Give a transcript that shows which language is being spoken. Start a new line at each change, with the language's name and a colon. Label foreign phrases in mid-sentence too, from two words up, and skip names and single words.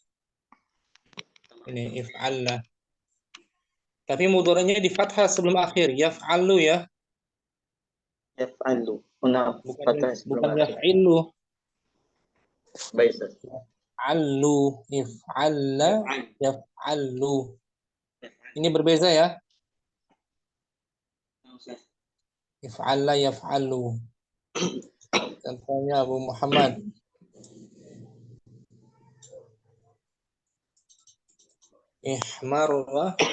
Malay: Ini if'alla. Tapi mudhari'nya di fathah sebelum akhir, yaf'alu ya, Yaf'alu. Nah, bukan fathah sebelum bukan akhir. yaf'ilu. Baik, Ustaz.
Arabic: ألّ، افعلّ يفعل.
Malay: Ini berbeza ya.
Arabic: افعلّ يفعل.
Malay: Contohnya Abu Muhammad. Ihmarra.